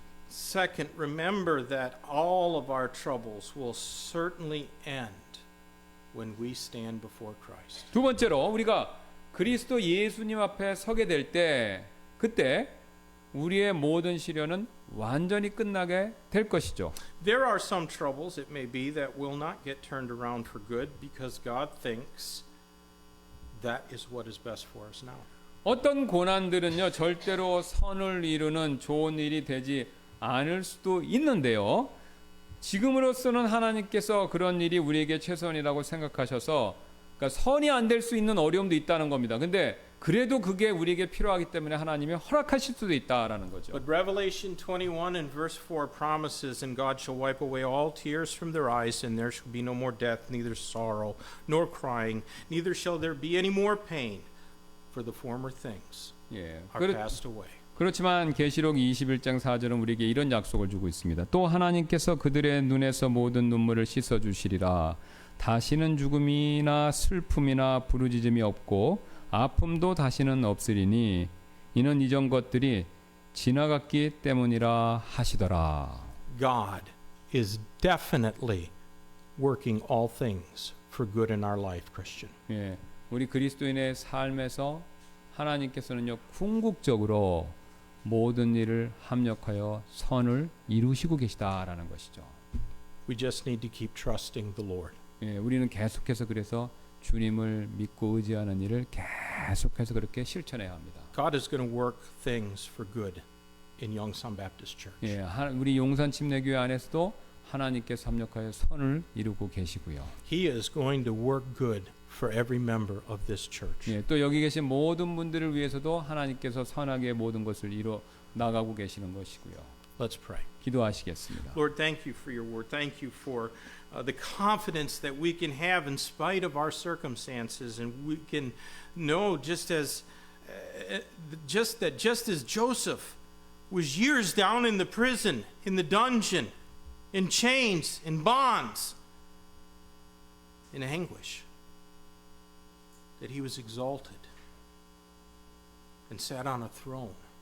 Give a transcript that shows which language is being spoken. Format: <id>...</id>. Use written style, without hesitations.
<en>Second, remember that all of our troubles will certainly end when we stand before Christ.</en> <ko>두 번째로 우리가 그리스도 예수님 앞에 서게 될 때 그때 우리의 모든 시련은 완전히 끝나게 될 것이죠.</ko> <en>There are some troubles, it may be, that will not get turned around for good because God thinks that is what is best for us now.</en> <ko>어떤 고난들은요 절대로 선을 이루는 좋은 일이 되지 않을 수도 있는데요. 지금으로서는 하나님께서 그런 일이 우리에게 최선이라고 생각하셔서 그러니까 선이 안 될 수 있는 어려움도 있다는 겁니다. 근데 그래도 그게 우리에게 필요하기 때문에 하나님이 허락하실 수도 있다라는 거죠.</ko> <en>But Revelation 21 and verse 4 promises, and God shall wipe away all tears from their eyes, and there shall be no more death, neither sorrow, nor crying, neither shall there be any more pain, for the former things</en> <ko>예.</ko> <en>are passed away.</en> <ko>그렇지만 계시록 21장 4절은 우리에게 이런 약속을 주고 있습니다. 또 하나님께서 그들의 눈에서 모든 눈물을 씻어 주시리라. 다시는 죽음이나 슬픔이나 부르짖음이 없고 아픔도 다시는 없으리니 이는 이전 것들이 지나갔기 때문이라 하시더라.</ko> <en>God is definitely working all things for good in our life, Christian.</en> <ko>예, 우리 그리스도인의 삶에서 하나님께서는요 궁극적으로 모든 일을 합력하여 선을 이루시고 계시다라는 것이죠.</ko> <en>We just need to keep trusting the Lord.</en> <ko>예, 우리는 계속해서 그래서 주님을 믿고 의지하는 일을 계속해서 그렇게 실천해야 합니다.</ko> <en>God is going to work things for good in Yongsan Baptist Church.</en> <ko>예, 우리 용산 침례교회 안에서도 하나님께서 합력하여 선을 이루고 계시고요.</ko> <en>He is going to work good for every member of this church.</en> <ko>예, 또 여기 계신 모든 분들을 위해서도 하나님께서 선하게 모든 것을 이루어 나가고 계시는 것이고요.</ko> <en>Let's pray.</en> <ko>기도하시겠습니다.</ko> <en>Lord, thank you for your word. Thank you for the confidence that we can have in spite of our circumstances, and we can know just as Joseph was years down in the prison, in the dungeon, in chains, in bonds, in anguish, that he was exalted and sat on a throne.</en>